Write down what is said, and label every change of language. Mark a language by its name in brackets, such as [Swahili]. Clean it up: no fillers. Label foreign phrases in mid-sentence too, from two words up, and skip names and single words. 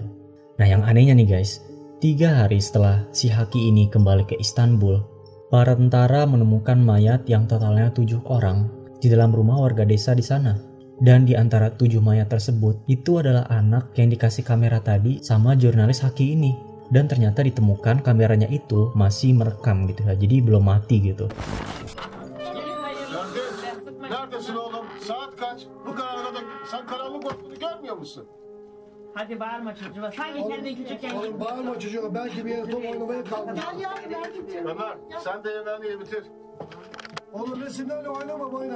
[Indonesian] Nah yang anehnya nih guys, 3 hari setelah si Haki ini kembali ke Istanbul, para tentara menemukan mayat yang totalnya 7 orang di dalam rumah warga desa di sana. Dan di antara 7 mayat tersebut, itu adalah anak yang dikasih kamera tadi sama jurnalis Haki ini. Dan ternyata ditemukan kameranya itu masih merekam gitu ya, jadi belum mati gitu. [Turkish] Neredesin oğlum? Saat kaç? Bu karanlıkta sen karanlık ortamını görmüyor musun? Hadi bağırma çocuğa. Sanki sen de küçükken. Oğlum bağırma çocuğa, belki bir yere top oynamaya kalmış. Gel yavrum ben gidiyorum. Ömer sen de yemeğini ye bitir. Oğlum resimlerle oynama oyna.